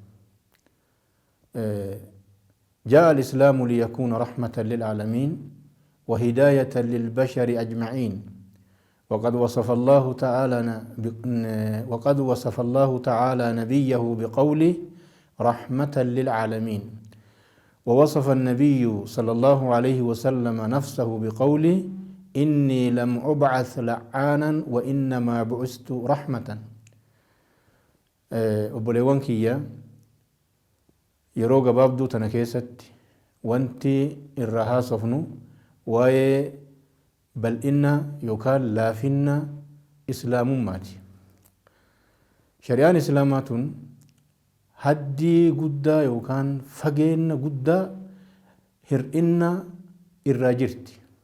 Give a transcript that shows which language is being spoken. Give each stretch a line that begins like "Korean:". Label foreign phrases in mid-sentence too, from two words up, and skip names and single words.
Arabic: جاء الإسلام ليكون رحمة للعالمين وهداية للبشر أجمعين، وقد وصف الله تعالى نبيه بقوله رحمة للعالمين، ووصف النبي صلى الله عليه وسلم نفسه بقوله إني لم أبعث لعانا وإنما بعثت رحمة.
Oromo: obboleewwan kiyya yeroo gabaabduu tana keessatti wanti irra haasofnu waa'ee bal'ina yookaan laafina islaamummaati. Shari'aan islaamaa tun haddii guddaa yookaan fageenya guddaa hir'ina irraa jirti.